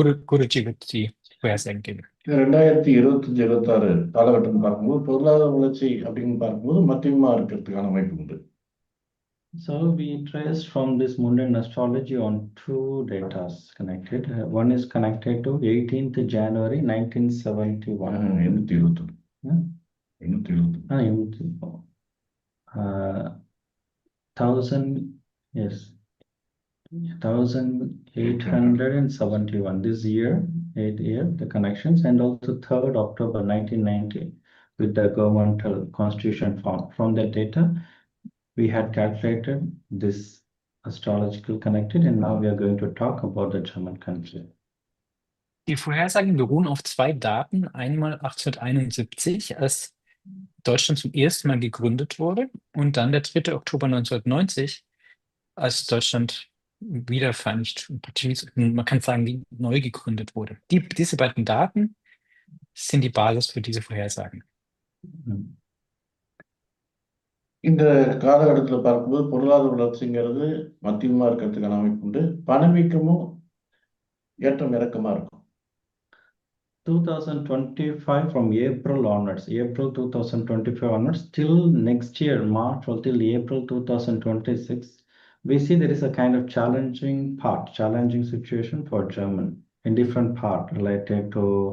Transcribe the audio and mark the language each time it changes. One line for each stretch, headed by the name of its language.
German: Guruji wird die Vorhersagen geben.
Tamil: 2025-26 காலகட்டம் பார்க்கும்போது பொருளாதார வளர்ச்சி அப்படின்னு பார்க்கும்போது மத்தியமா இருக்கிறதுக்கான அமைப்பு உண்டு.
English: So we traced from this mundane astrology on 2 data connected. One is connected to 18th January 1971. 821. Yeah? 821. 1000, yes, 1871 this year, 8 year, the connections, and also 3rd October 1990 with the governmental constitution form. From that data, we had calculated this astrological connected, and now we are going to talk about the German country.
German: Die Vorhersagen beruhen auf 2 Daten. Einmal 1871, als Deutschland zum ersten Mal gegründet wurde, und dann der 3. Oktober 1990, als Deutschland wiedervereinigt, man kann sagen, wie neu gegründet wurde. Diese beiden Daten sind die Basis für diese Vorhersagen.
Tamil: இந்த காலகட்டத்தில் பார்க்கும்போது பொருளாதார வளர்ச்சிங்கிறது மத்தியமா இருக்கிறதுக்கான அமைப்பு உண்டு. பணவீக்கமும் ஏற்றம் இறக்கமா இருக்கும்.
English: 2025 from April onwards, April 2025 onwards, till next year, March or till April 2026, we see there is a kind of challenging situation for German in different part related to